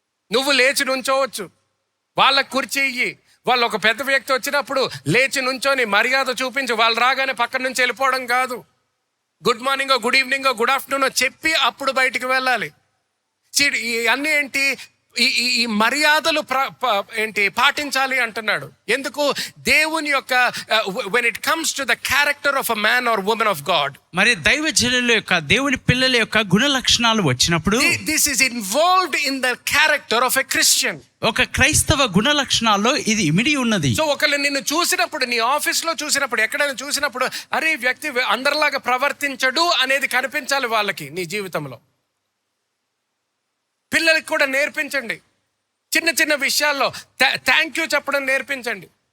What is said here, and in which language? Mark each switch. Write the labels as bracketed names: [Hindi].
[Telugu] నువ్వు లేచి నుంచోవచ్చు, వాళ్ళకి కుర్చీ ఇయ్యి. వాళ్ళు ఒక పెద్ద వ్యక్తి వచ్చినప్పుడు లేచి నుంచొని మర్యాద చూపించి వాళ్ళు రాగానే పక్కన నుంచి వెళ్ళిపోవడం కాదు. గుడ్ మార్నింగో, గుడ్ ఈవినింగో, గుడ్ ఆఫ్టర్నూనో చెప్పి అప్పుడు బయటికి వెళ్ళాలి. ఇవన్నీ ఏంటి? ఈ మర్యాదలు పాటించాలి అంటున్నాడు. ఎందుకు? దేవుని యొక్క [English] when it comes to the character of a man or woman of God, [Telugu] మరి దైవజనుల యొక్క, దేవుని పిల్లల యొక్క గుణ లక్షణాలు వచ్చినప్పుడు [English] this is involved in the character of a Christian. [Telugu] ఒక క్రైస్తవ గుణ లక్షణాల్లో ఇది ఇమిడి ఉన్నది. సో ఒకళ్ళు నిన్ను చూసినప్పుడు, నీ ఆఫీస్లో చూసినప్పుడు, ఎక్కడైనా చూసినప్పుడు, అరే ఈ వ్యక్తి అందరిలాగా ప్రవర్తించడు అనేది కనిపించాలి వాళ్ళకి నీ జీవితంలో. పిల్లలకి కూడా నేర్పించండి. చిన్న చిన్న విషయాల్లో థ్యాంక్ యూ చెప్పడం నేర్పించండి.